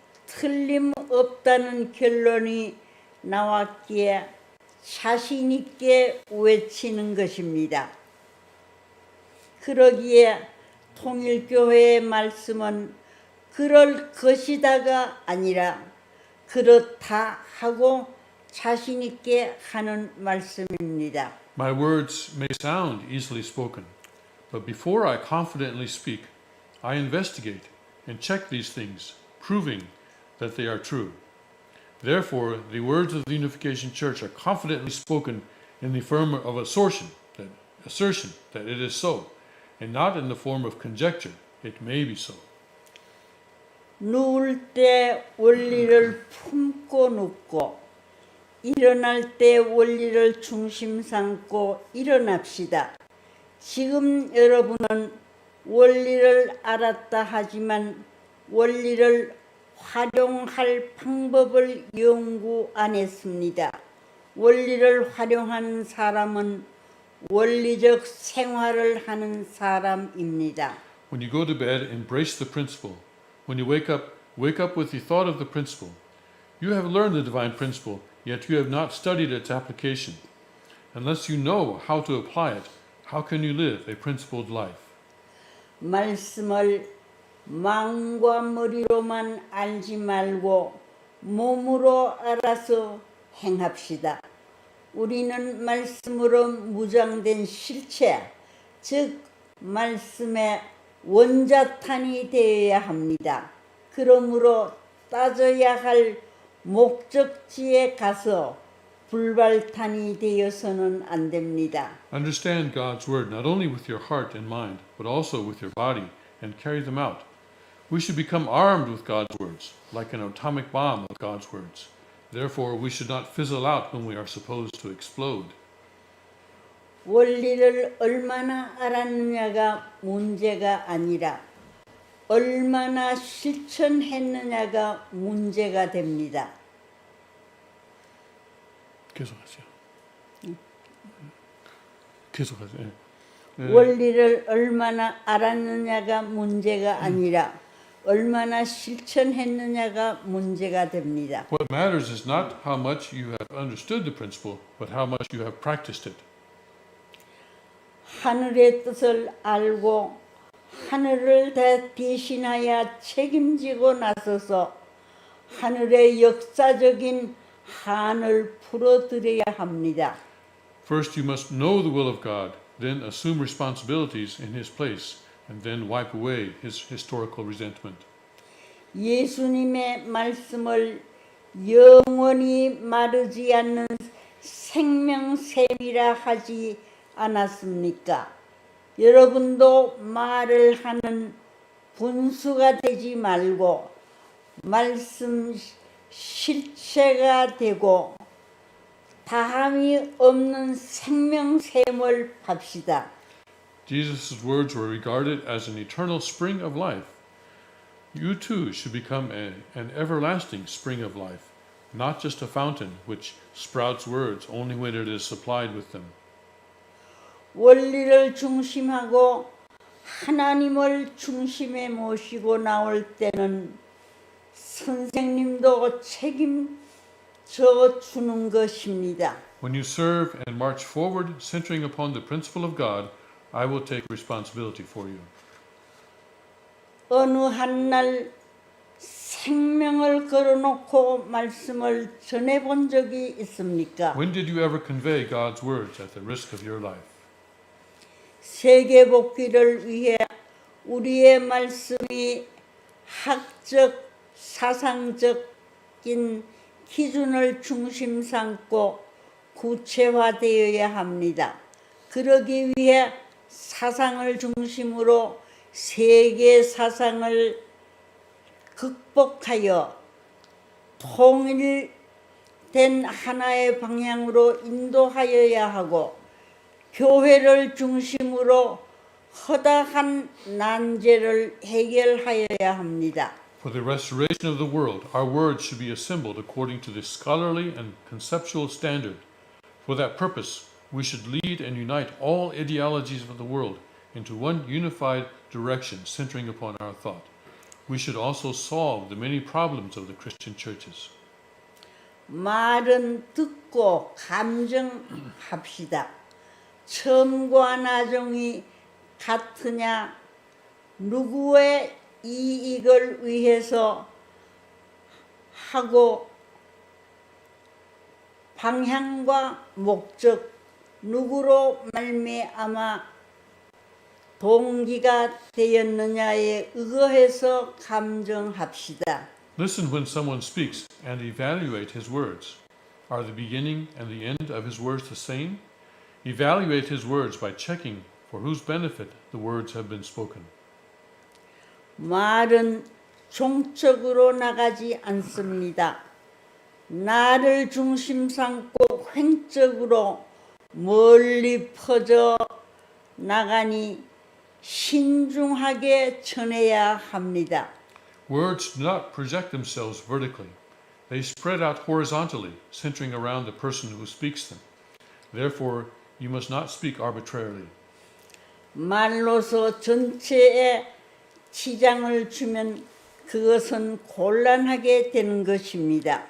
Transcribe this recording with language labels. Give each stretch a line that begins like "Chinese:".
Korean: 틀림없다는 결론이 나왔기에 자신 있게 외치는 것입니다. 그러기에 통일교회의 말씀은 그럴 것이다가 아니라 그렇다 하고 자신 있게 하는 말씀입니다.
English: My words may sound easily spoken, but before I confidently speak, I investigate and check these things, proving that they are true. Therefore, the words of the Unification Church are confidently spoken in the form of assertion that it is so, and not in the form of conjecture, it may be so.
Korean: 누울 때 원리를 품고 눕고 일어날 때 원리를 중심 삼고 일어납시다. 지금 여러분은 원리를 알았다 하지만 원리를 활용할 방법을 연구 안 했습니다. 원리를 활용하는 사람은 원리적 생활을 하는 사람입니다.
English: When you go to bed, embrace the principle. When you wake up with the thought of the principle. You have learned the divine principle, yet you have not studied its application. Unless you know how to apply it, how can you live a principled life?
Korean: 말씀을 마음과 머리로만 알지 말고 몸으로 알아서 행합시다. 우리는 말씀으로 무장된 실체, 즉 말씀의 원자탄이 되어야 합니다. 그러므로 따져야 할 목적지에 가서 불발탄이 되어서는 안 됩니다.
English: Understand God's word not only with your heart and mind, but also with your body, and carry them out. We should become armed with God's words, like an atomic bomb with God's words. Therefore, we should not fizzle out when we are supposed to explode.
Korean: 원리를 얼마나 알았느냐가 문제가 아니라 얼마나 실천했느냐가 문제가 됩니다. 계속하세요. 계속하세요. 원리를 얼마나 알았느냐가 문제가 아니라 얼마나 실천했느냐가 문제가 됩니다.
English: What matters is not how much you have understood the principle, but how much you have practiced it.
Korean: 하늘의 뜻을 알고 하늘을 대신하여 책임지고 나서서 하늘의 역사적인 한을 풀어드려야 합니다.
English: First, you must know the will of God, then assume responsibilities in His place, and then wipe away His historical resentment.
Korean: 예수님의 말씀을 영원히 마르지 않는 생명샘이라 하지 않았습니까? 여러분도 말을 하는 분수가 되지 말고 말씀 실체가 되고 다함이 없는 생명샘을 팝시다.
English: Jesus' words were regarded as an eternal spring of life. You too should become an everlasting spring of life, not just a fountain which sprouts words only when it is supplied with them.
Korean: 원리를 중심하고 하나님을 중심에 모시고 나올 때는 선생님도 책임져 주는 것입니다.
English: When you serve and march forward, centering upon the principle of God, I will take responsibility for you.
Korean: 어느 한 날 생명을 걸어놓고 말씀을 전해본 적이 있습니까?
English: When did you ever convey God's words at the risk of your life?
Korean: 세계 복귀를 위해 우리의 말씀이 학적, 사상적인 기준을 중심 삼고 구체화되어야 합니다. 그러기 위해 사상을 중심으로 세계 사상을 극복하여 통일된 하나의 방향으로 인도하여야 하고 교회를 중심으로 허다한 난제를 해결하여야 합니다.
English: For the restoration of the world, our words should be assembled according to the scholarly and conceptual standard. For that purpose, we should lead and unite all ideologies of the world into one unified direction centering upon our thought. we should also solve the many problems of the Christian churches.
Korean: 말은 듣고 감정합시다. 처음과 나중이 같으냐? 누구의 이익을 위해서 하고 방향과 목적, 누구로 말미암아 동기가 되었느냐에 의거해서 감정합시다.
English: Listen when someone speaks and evaluate his words. Are the beginning and the end of his words the same? Evaluate his words by checking for whose benefit the words have been spoken.
Korean: 말은 종적으로 나가지 않습니다. 나를 중심 삼고 횡적으로 멀리 퍼져 나가니 신중하게 전해야 합니다.
English: Words do not project themselves vertically. They spread out horizontally, centering around the person who speaks them. Therefore, you must not speak arbitrarily.
Korean: 말로서 전체에 지장을 주면 그것은 곤란하게 되는 것입니다.